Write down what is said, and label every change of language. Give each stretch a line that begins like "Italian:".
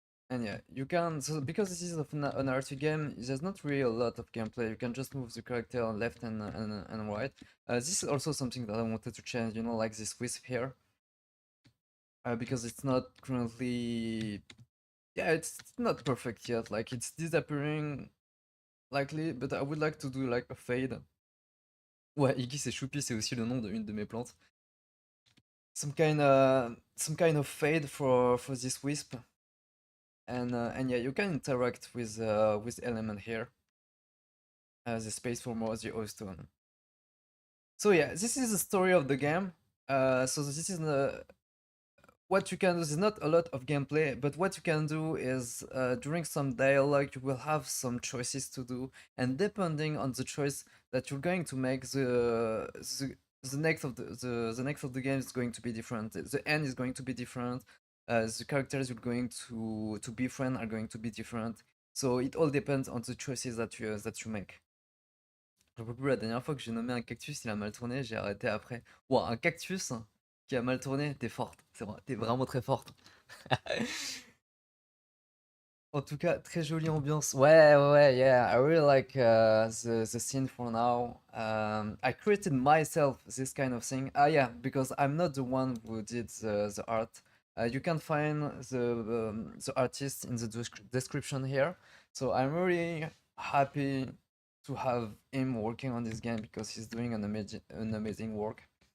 English: And yeah, you can, so because this is an RT game, there's not really a lot of gameplay. You can just move the character on left and right. This is also something that I wanted to change, you know, like this wisp here. Because it's not currently, yeah, it's not perfect yet. Like it's disappearing likely, but I would like to do like a fade.
French: Ouais, Iggy c'est Choupi, c'est aussi le nom d'une de mes plantes.
English: Some kind of fade for this wisp. And yeah, you can interact with element here. The space for more the Ostone. So yeah, this is the story of the game. So this is what you can do. There's not a lot of gameplay, but what you can do is during some dialogue you will have some choices to do, and depending on the choice that you're going to make, the next of the next of the game is going to be different. The end is going to be different. The characters you're going to befriend are going to be different. So it all depends on the choices that you make.
French: Je me rappelle plus la dernière fois que j'ai nommé un cactus, il a mal tourné, j'ai arrêté après. Wow, un cactus qui a mal tourné, t'es forte. C'est vrai, t'es vraiment très forte. En tout cas, très jolie ambiance. Ouais, ouais, ouais,
English: yeah. I really like the scene for now. I created myself this kind of thing. Ah, yeah, because I'm not the one who did the art. You can find the artist in the description here. So I'm really happy to have him working on this game because he's doing an amazing work.